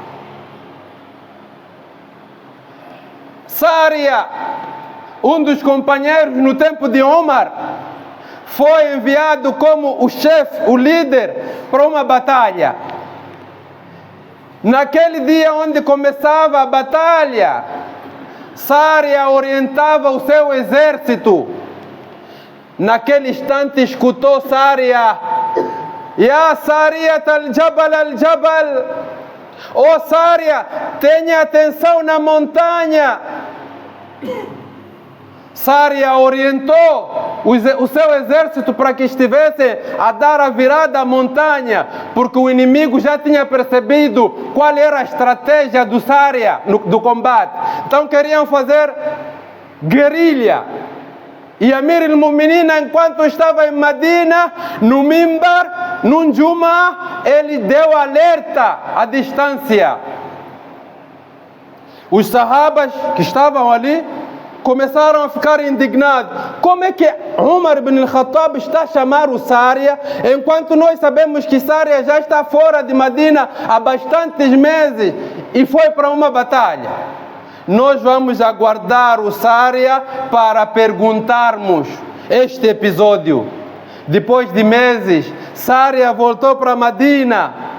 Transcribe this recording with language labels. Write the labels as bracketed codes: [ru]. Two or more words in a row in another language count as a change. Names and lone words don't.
[pt] Sária, um dos companheiros no tempo de Umar, foi enviado como o chefe, o líder, para uma batalha. Naquele dia onde começava a batalha, Sária orientava o seu exército. Naquele instante escutou Sária: [ar] يا سارية الجبل الجبل. [pt] Oh Sária, tenha atenção na montanha. Sária orientou o seu exército para que estivesse a dar a virada à montanha, porque o inimigo já tinha percebido qual era a estratégia do Sária do combate. Então queriam fazer guerrilha. E Amir al-Mu'minin, enquanto estava em Medina, no Mimbar, num Juma, ele deu alerta à distância. Os sahabas que estavam ali começaram a ficar indignados. Como é que Umar ibn al-Khattab está a chamar o Sária, enquanto nós sabemos que Sária já está fora de Medina há bastantes meses e foi para uma batalha? Nós vamos aguardar o Sária para perguntarmos este episódio. Depois de meses, Sária voltou para Medina.